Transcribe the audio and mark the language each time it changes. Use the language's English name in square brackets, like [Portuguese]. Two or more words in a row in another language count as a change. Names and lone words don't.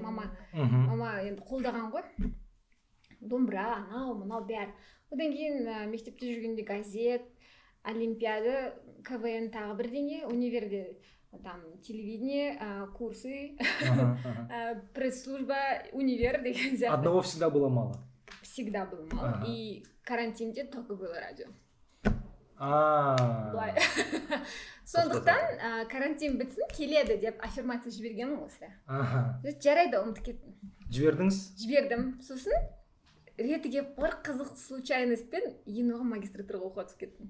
[Kazakh] Мама енді қолдаған ғой. Домбыра, анау мынау бәрі. Одан кейін мектепте жүргенде газет, олимпиада, КВН тағы бірдеңе, универде [Russian] там телевидение, курсы, пресс-служба, [Kazakh] универ деген сияқты. [Russian] Одного всегда было мало. Всегда было мало. И карантинде только было радио. [Kazakh] Былай. Сондықтан карантин бітсін келеді деп аффирмация жібергенмін осы. Жарайды, ұмытып кеттім. Жібердіңіз? Жібердім. Сосын реті келіп бір қызық случайностьпен ең оған магистратураға оқуға түсіп кеттім.